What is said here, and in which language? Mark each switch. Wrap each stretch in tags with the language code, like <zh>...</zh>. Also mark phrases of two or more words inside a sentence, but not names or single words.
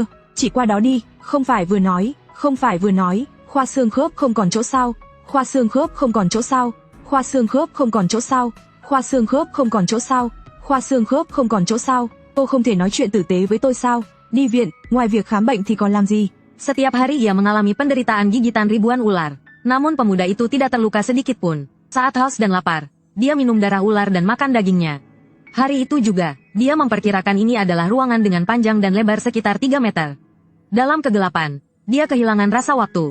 <vi>Chỉ qua đó đi, không phải vừa nói. Khoa xương khớp không còn chỗ sao? Khoa xương khớp không còn chỗ sao? Cô không thể nói chuyện tử tế với tôi sao? Đi viện, ngoài việc khám bệnh thì còn làm gì?</vi> <id>Setiap hari ia mengalami penderitaan gigitan ribuan ular. Namun pemuda itu tidak terluka sedikit pun. Saat haus dan lapar, dia minum darah ular dan makan dagingnya. Hari itu juga, dia memperkirakan ini adalah ruangan dengan panjang dan lebar sekitar 3 meter. Dalam kegelapan, dia kehilangan rasa waktu.</id>